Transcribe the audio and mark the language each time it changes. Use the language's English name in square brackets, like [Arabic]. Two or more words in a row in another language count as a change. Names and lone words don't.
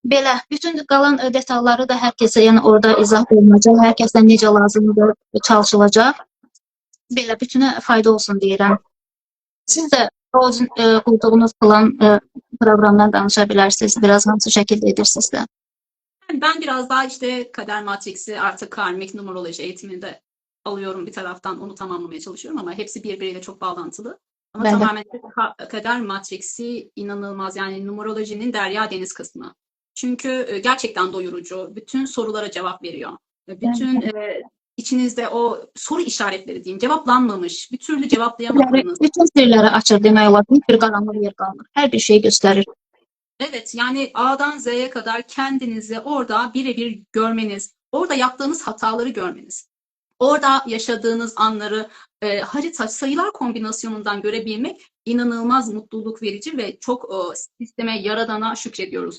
[Azerbaijani] Belə bütün qalan detalları da hər kəsə, yəni orada izah olunacaq, hər kəsdən necə lazımdır çalışılacaq. Belə bütünə fayda olsun deyirəm. Siz də o qurduğunuz plan proqramdan danışa bilərsiniz. Biraz hansı şəkildə edirsiniz də. [Turkish] Yani ben biraz daha işte kader matriksi artık karmik numeroloji eğitiminde alıyorum bir taraftan onu tamamlamaya çalışıyorum ama hepsi birbiriyle çok bağlantılı. Ama Ben de. tamamen kader matriksi inanılmaz yani numerolojinin derya deniz kısmı. Çünkü gerçekten doyurucu. Bütün sorulara cevap veriyor. Bütün içinizde o soru işaretleri diyeyim cevaplanmamış, bir türlü cevaplayamadığınız. [Azerbaijani] Bütün sirləri açır demək olar. Bir qaranlıq yer qalmır. Hər bir şeyi göstərir. [Turkish] Evet yani A'dan Z'ye kadar kendinizi orada birebir görmeniz, orada yaptığınız hataları görmeniz, orada yaşadığınız anları harita sayılar kombinasyonundan görebilmek inanılmaz mutluluk verici ve çok sisteme, yaradana şükrediyoruz.